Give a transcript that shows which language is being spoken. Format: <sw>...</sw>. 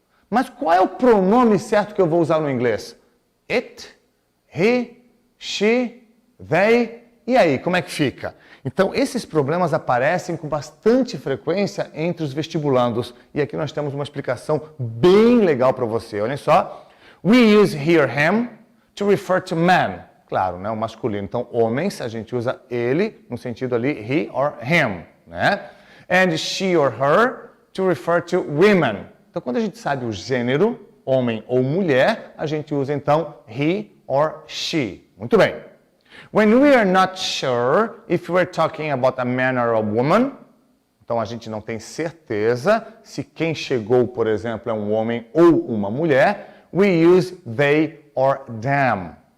<pt>Mas qual é o pronome certo que eu vou usar no inglês? It, he, she, they. E aí, como é que fica? Então, esses problemas aparecem com bastante frequência entre os vestibulandos. E aqui nós temos uma explicação bem legal para você. Olhem só.</pt> <en>We use he or him to refer to men.</en> <pt>Claro, né, o masculino. Então, homens, a gente usa ele no sentido ali,</pt> <en>he or him,</en> <pt>né?</pt> <en>And she or her to refer to women.</en> <pt>Então, quando a gente sabe o gênero, homem ou mulher, a gente usa então</pt> <en>he or she.</en> <pt>Muito bem.</pt> <en>When we are not sure if we're talking about a man or a woman,</en> <pt>então a gente não tem certeza se quem chegou, por exemplo, é um homem ou uma mulher,</pt> <en>we use they or them.</en>